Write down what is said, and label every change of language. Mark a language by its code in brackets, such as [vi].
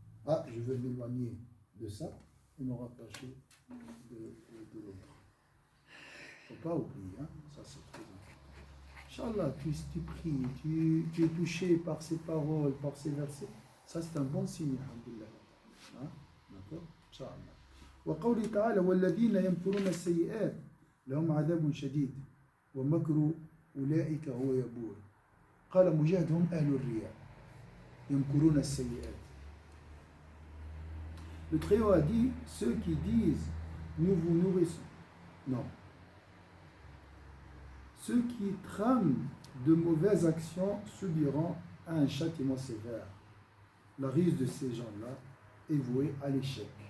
[fr] Ah, je veux m'éloigner de ça et me rapprocher de l'autre. Il ne faut pas oublier, hein? Ça c'est très important. Inch'Allah, tu pries, tu es touché par ces paroles, par ces versets, ça c'est un bon signe, alhamdulillah. Hein? D'accord? Inch'Allah. [ar] وقوله تعالى والذين يمكرون السيئات لهم عذاب شديد ومكر أولئك هو يبور. قال مجاهد هم أهل الرياء يمكرون السيئات. [fr] Le Très-Haut a dit ceux qui disent nous vous nourrissons. Non. Ceux qui trament de mauvaises actions subiront un châtiment sévère. La ruse de ces gens-là est vouée à l'échec.